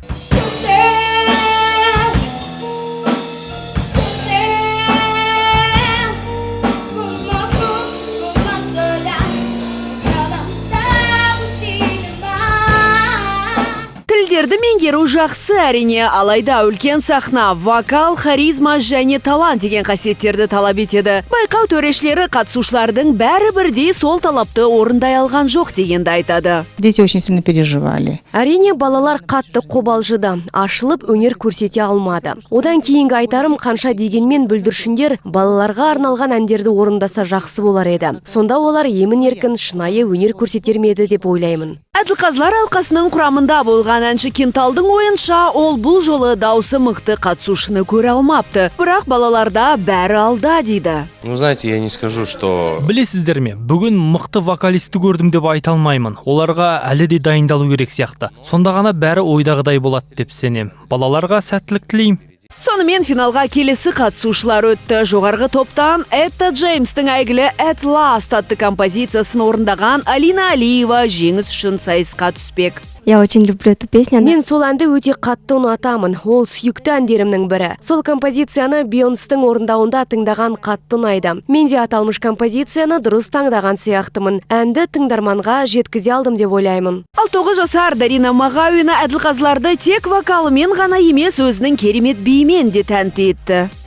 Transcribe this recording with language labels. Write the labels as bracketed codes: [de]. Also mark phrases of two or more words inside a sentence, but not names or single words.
[kk] Тілдерді меңгеру жақсы әрине, алайда үлкен сахна, вокал, харизма және талант деген қасиеттерді талап етеді. Байқау төрешілері қатысушылардың бәрі бірдей сол талапты орындай алған жоқ дегенді айтады. [ru] Дети очень сильно переживали. [kk] Әрине, балалар қатты қобалжыды, ашылып өнер көрсете алмады. Одан кейінгі айтарым, қанша дегенмен бүлдіршіндер балаларға арналған әндерді орындаса жақсы болар еді. Сонда олар емін-еркін шынайы өнер көрсетер ме еді деп ойлаймын. Әділқазылар алқасының құрамында болған әнші Кенталдың ойынша, ол бұл жолы даусы мықты қатысушыны көре алмапты. Бірақ балаларда бәрі алда дейді. [ru] Ну, знаете, я не скажу, что... [kk] Білесіздер ме, бүгін мықты вокалисті көрдім деп айта алмаймын. Оларға әлі де дайындалу керек сияқты. Сонда ғана бәрі ойдағыдай болады деп сенем. Балаларға сәттілік тілеймін. Сонымен финалға келесі қатысушылар өтті. Жоғарғы топтан Этта Джеймстің әйгілі At Last атты композициясын орындаған Алина Алиева жеңіс үшін сайысқа түспек. [ru] Я очень люблю эту песню. [kk] Мен сол әнді өте қатты ұнатамын. Ол сүйікті әндерімнің бірі. Сол композицияны Бейонстың орындауында тыңдаған қатты ұнайды. Мен де аталмыш композицияны дұрыс таңдаған сияқтымын. Әнді тыңдарманға жеткізе алдым деп ойлаймын. Ал 9 жасар Дарина Мағауина әділқазыларды тек вокалымен ғана емес, өзінің керемет биімен де тәнті етті.